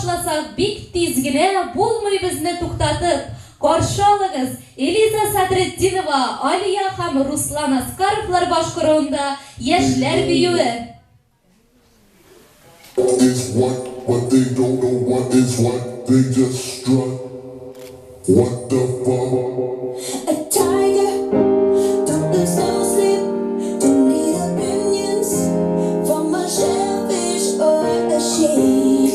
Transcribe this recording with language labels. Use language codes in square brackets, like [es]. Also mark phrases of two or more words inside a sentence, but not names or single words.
[tt] булмаса бик тиз генә булмый безне туктатып. Каршы алыгыз Элиза Садретдинова, Алия һәм Руслан Аскаровлар башкаруында яшьләр биюе. [en] Is what they don't know what is what they just strut. What the fuck? A tiger, don't lose no sleep, don't need opinions from a shellfish or a sheep.